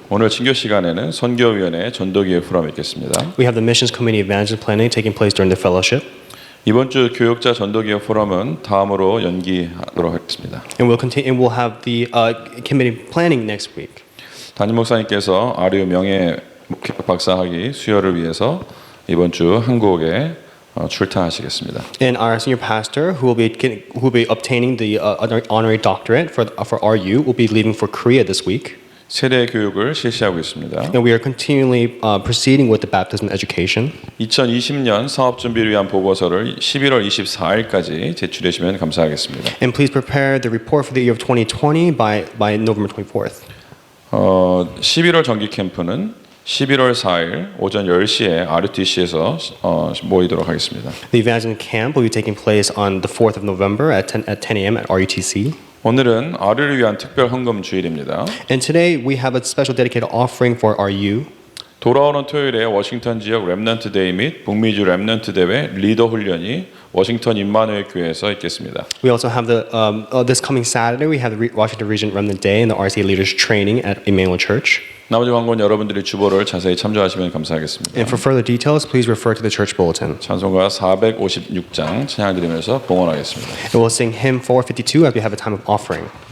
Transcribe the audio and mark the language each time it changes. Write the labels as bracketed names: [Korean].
[Korean] 오늘 친교 시간에는 선교위원회 전도기회 포럼이 있겠습니다. [English] We have the missions committee evangelism planning taking place during the fellowship. [Korean] 이번 주 교역자 전도기회 포럼은 다음으로 연기하도록 하겠습니다. [English] And we'll continue. And we'll have the committee planning next week. [Korean] 담임 목사님께서 아류 명예 박사학위 수여를 위해서 이번 주 한국에 출타하시겠습니다. [English] And our senior pastor, who will be obtaining the honorary doctorate for RU, will be leaving for Korea this week. [Korean] 세대 교육을 실시하고 있습니다. [English] And we are continually proceeding with the baptism education. [Korean] 2020년 사업 준비를 위한 보고서를 11월 24일까지 제출하시면 감사하겠습니다. [English] And please prepare the report for the year of 2020 by November 24th. [Korean] 11월 정기 캠프는 11월 4일 오전 10시에 RUTC에서 모이도록 하겠습니다. [English] The evangelism camp will be taking place on the 4th of November at 10 a.m. at RUTC. [Korean] 오늘은 RU를 위한 특별 헌금 주일입니다. [English] And today we have a special dedicated offering for RU. [Korean] 돌아오는 토요일에 워싱턴 지역 랩넌트 데이 및 북미주 랩넌트 대회 리더 훈련이 워싱턴 임마누엘 교회에서 있겠습니다. [English] We also have this coming Saturday we have the Washington Region Remnant Day and the RCA Leaders Training at Emmanuel Church. [Korean] 나머지 광고는 여러분들이 주보를 자세히 참조하시면 감사하겠습니다. [English] And for further details, please refer to the church bulletin. [Korean] 찬송가 456장 찬양 드리면서 봉헌하겠습니다. [English] And we'll sing hymn 452 as we have a time of offering.